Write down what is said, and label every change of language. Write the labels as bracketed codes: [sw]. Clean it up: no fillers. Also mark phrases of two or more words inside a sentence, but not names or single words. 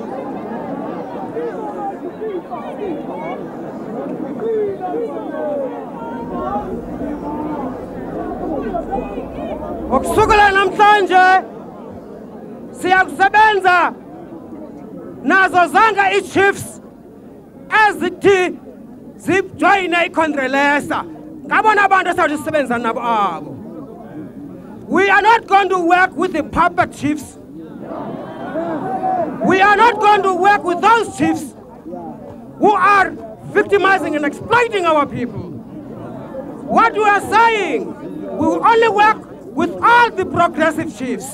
[xh] Okusukela namhlanje siyakusebenza nazo zonke i-chiefs ezithi zijoyine iContrelesa. Ngabona abantu esawuthi sisebenza nabo abo. [en] We are not going to work with the puppet chiefs. We are not going to work with those chiefs who are victimizing and exploiting our people. What we are saying, we will only work with all the progressive chiefs.